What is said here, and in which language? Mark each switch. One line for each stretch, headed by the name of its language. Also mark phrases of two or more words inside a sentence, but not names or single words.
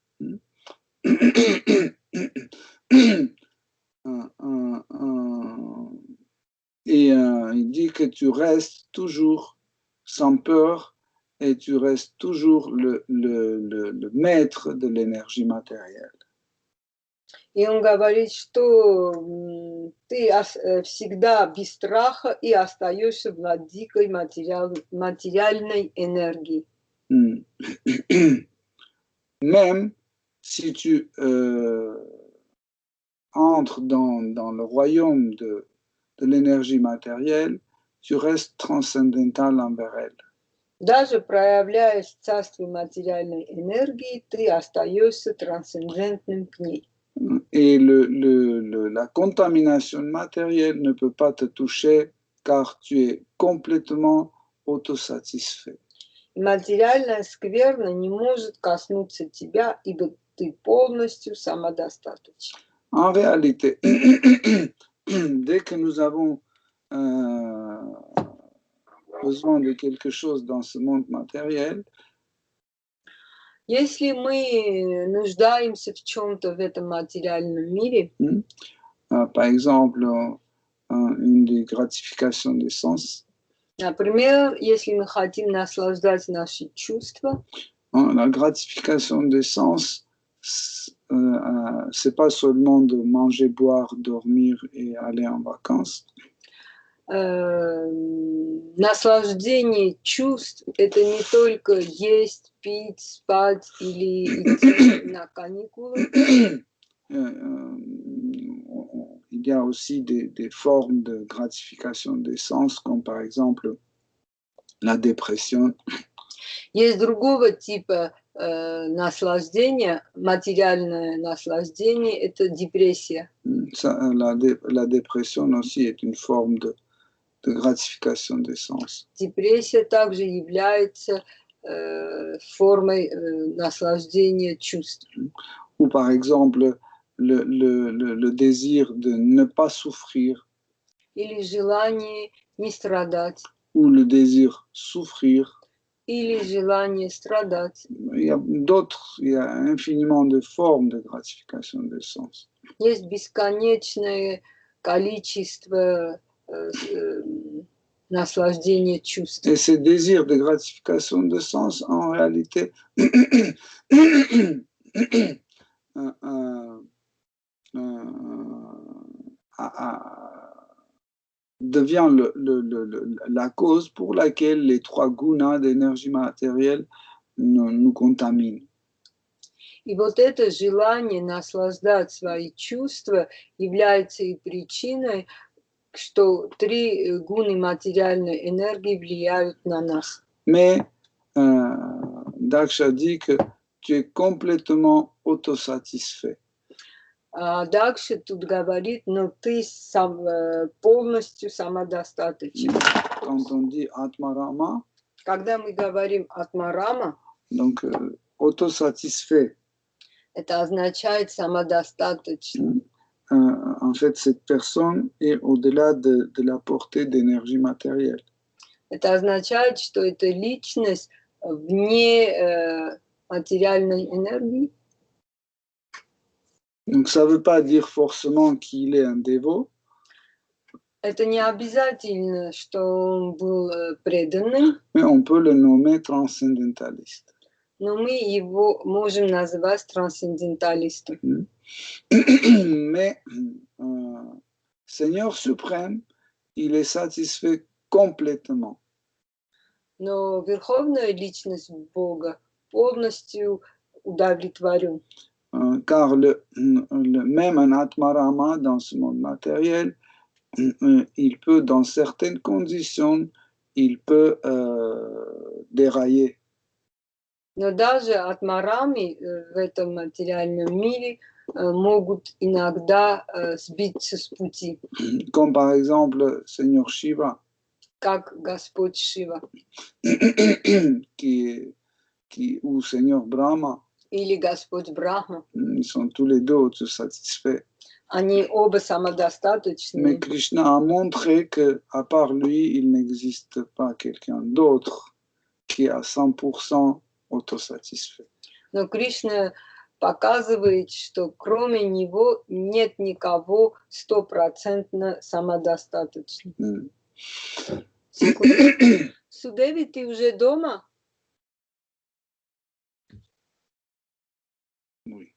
French: Et il dit que tu restes toujours sans peur et tu restes toujours le maître de l'énergie matérielle.
Russian: И он говорит, что ты всегда без страха и остаешься владыкой материальной энергии.
French: Même si tu entres dans le royaume de l'énergie matérielle, tu restes transcendantal envers elle.
Russian: Даже проявляясь в царстве материальной энергии, ты остаешься трансцендентным к ней.
French: Et la contamination matérielle ne peut pas te toucher car tu es complètement autosatisfait.
Russian: Материальная скверна не может коснуться тебя, ибо ты полностью самодостаточен.
French: En réalité, dès que nous avons besoin de quelque chose dans ce monde matériel,
Russian: если мы нуждаемся в чем-то в этом материальном мире,
French: par exemple, une des gratifications des sens,
Russian: например, если мы хотим наслаждать наши чувства,
French: la gratification des sens, c'est pas seulement de manger, boire, dormir et aller en vacances.
Russian: Наслаждение чувств – это не только есть, пить, спать или идти на каникулы.
French: Il y a aussi des formes de gratification des sens, comme par exemple la dépression.
Russian: Есть другого типа наслаждения, материальное наслаждение – это депрессия.
French: La dépression aussi est une forme de gratification des sens.
Russian: Депрессия также является формой наслаждения чувств.
French: Ou par exemple le désir de ne pas souffrir.
Russian: Или желание не страдать.
French: Ou le désir souffrir.
Russian: Или желание страдать.
French: Il y a infiniment de formes de gratification des sens.
Russian: Есть бесконечное количество наслаждение чувств.
French: Et ces désirs de gratification de sens, en réalité, devient la cause pour laquelle les trois gunas d'énergie matérielle nous contaminent.
Russian: И вот это желание наслаждать свои чувства является и причиной, что три гуны материальной энергии влияют на нас.
French: Mais Daksha dit que tu es complètement autosatisfait.
Russian: Дакша тут говорит, но ты полностью самодостаточен.
French: Quand on dit Atmarama,
Russian: когда мы говорим Атмарама,
French: donc autosatisfait,
Russian: это означает самодостаточный.
French: En fait, cette personne est au-delà de la portée d'énergie matérielle.
Russian: Это означает, что эта личность вне материальной энергии.
French: Donc, ça ne veut pas dire forcément qu'il est un dévot.
Russian: Это не обязательно, что он был преданным.
French: Mais on peut le nommer transcendentaliste.
Russian: Но мы его можем назвать трансценденталистом.
French: Mais Seigneur suprême, il est satisfait complètement.
Russian: Но верховная личность Бога полностью удовлетворен.
French: Car même un Atmarama dans ce monde matériel, il peut, dans certaines conditions, il peut dérailler.
Russian: Но даже атмарами в этом материальном мире могут иногда сбиться с пути.
French: Comme par exemple Seigneur Shiva.
Russian: Как Господь Шива.
French: Ou Seigneur Brahma.
Russian: Или Господь Брахма.
French: Ils sont tous les deux autosatisfaits.
Russian: Они оба самодостаточны.
French: Mais Krishna a montré qu'à part lui, il n'existe pas quelqu'un d'autre qui est à 100% autosatisfait.
Russian: Но Кришна показывает, что кроме него нет никого 100% самодостаточным. Судеви, ты уже дома?
French: Oui.